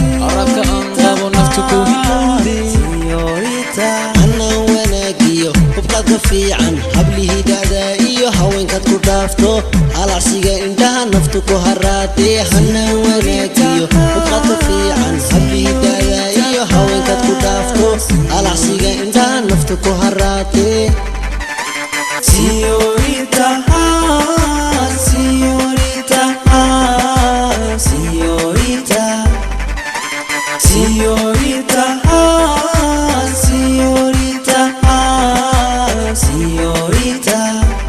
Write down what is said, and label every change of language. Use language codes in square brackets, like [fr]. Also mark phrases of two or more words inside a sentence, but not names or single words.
[so] Aradka aan qabo, naftu ku hilowde. Señorita, anna wanaagiyo, hubkaad ka fiican, hablihii da'da iyo haweenkaad ku dhaafto. Halacsiga Indhaha naftu ku haraatay, hana wanaajiyo, muuqaalka fiican, habidada iyo haweenkaad ku dhaafto. Alacsiga indhaha naftu ku haraatay. [es] Señorita, ah, señorita, ah, señorita. Señorita, ah, señorita, ah, señorita.